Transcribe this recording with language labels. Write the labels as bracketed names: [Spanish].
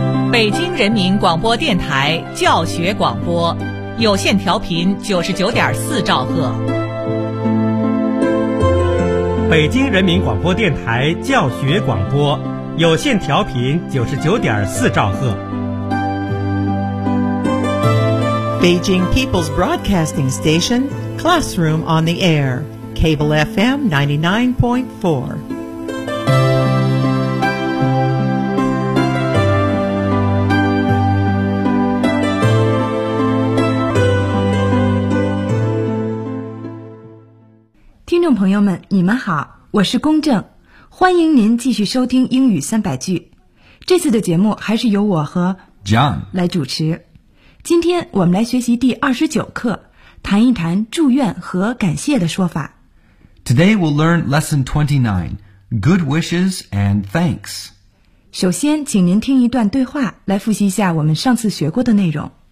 [Chinese] 北京人民广播电台教学广播，有线调频99.4兆赫。北京人民广播电台教学广播，有线调频99.4兆赫。 [English] Beijing People's Broadcasting Station, Classroom on the Air, Cable FM 99.4. [Chinese] Hello, 朋友们，你们好，我是公正，欢迎您继续收听英语三百句。这次的节目还是由我和 John 来主持。今天我们来学习第29课，谈一谈祝愿和感谢的说法。 [English] Today we'll learn lesson 29, good wishes and thanks. [Chinese] 首先，请您听一段对话，来复习一下我们上次学过的内容。